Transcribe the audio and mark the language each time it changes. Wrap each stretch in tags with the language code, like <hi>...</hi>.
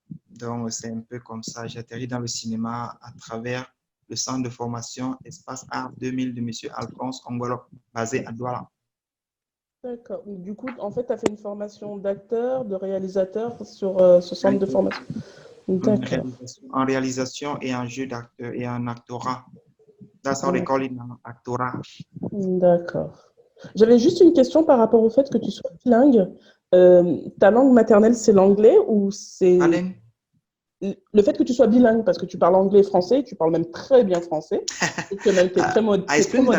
<fr>Donc, c'est un peu comme ça. J'atterris dans le cinéma à travers le centre de formation Espace Art 2000 de M. Alphonse Ongolo, basé à Douala. D'accord. Du coup, en fait, tu as fait une formation d'acteur, de réalisateur sur ce centre de formation. D'accord. En réalisation et en jeu d'acteur et en actorat.</fr> <en>That's how they call it now, actorat.</en> <fr>D'accord. J'avais juste une question par rapport au fait que tu sois bilingue. Ta langue maternelle, c'est l'anglais ou c'est... Alain? Le fait que tu sois bilingue, parce que tu parles anglais et français, tu parles même très bien français, et que même tu es très, très modeste.</fr>